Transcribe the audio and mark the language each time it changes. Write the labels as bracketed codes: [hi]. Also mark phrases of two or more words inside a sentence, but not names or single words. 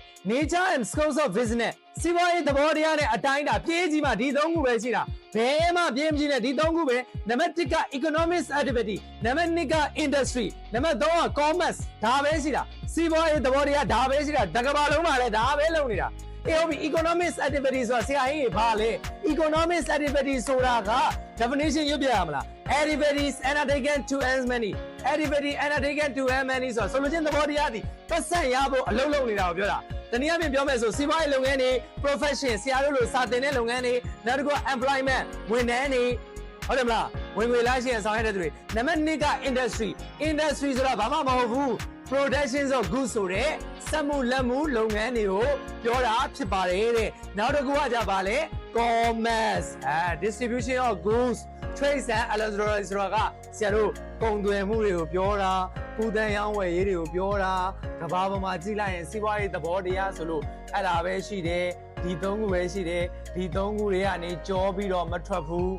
[en] nature and scopes of business [my] စီးပွားရေးသဘောတရားနဲ့အတိုင်းတာပြေးကြီးမှာဒီသုံးခုပဲရှိတာဘယ်မှပြေးမကြည့်နဲ့ဒီသုံးခုပဲနံပါတ်1က [en] economic activity [my] နံပါတ်2က industry နံပါတ်3က commerce ဒါပဲရှိတာစီးပွားရေးသဘောတရားဒါ ပဲရှိတာတကဘာလုံးမှာလည်းဒါပဲလုပ်နေတာ [en] economic activity [my] ဆိုတာဆရာကြီးဘာလဲ [en] economic activity [my] ဆိုတာက definition ရွတ်ပြရမလား [en] activities undertaken to earn money activity undertaken to earn money [my] ဆိုလို့ ချင်းသဘောတရားဒီပတ်စံရဖို့အလုပ်လုပ်နေတာကိုပြောတာတနည်းအားဖြင့်ပြောမယ်ဆိုစီးပွားရေးလုပ်ငန်းတွေ profession ဆရာတို့လိုစာသင်တဲ့လုပ်င န်းတွေနောက်တစ်ခု employment ဝန်ထမ်းတွေဟုတ်တယ်မလားဝင်ငွေလာရှင်ဆောင်ရတဲ့သူတွေနံပါတ်2က industry ဆိုတာ ဘာမှမဟုတ်ဘူး [en] production of goods [my] ဆိုတဲ့စက်မှုလက်မှုလုပ်ငန်းတွေကိုပြောတာဖြစ်ပါတယ်တဲ့နောက်တစ်ခုကကြပါလေ [en] commerce distribution of goods trade and electronics [my] ဆိုတာကဆရာတို့ကုန်သွယ်မှုတွေကိုပြောတာကုသန်းရောင်းဝယ်ရေးတွေကိုပြောတာကဘာပေါ်မှာကြည့်လိုက်ရင်စီးပွားရေးသဘောတရားဆိုလို့အဲ့ဒါပဲရှိတယ်ဒီသုံးခုပဲရှိတယ်ဒီသုံးခုတွေကနေကြောပြီးတော့မထွက်ဘူး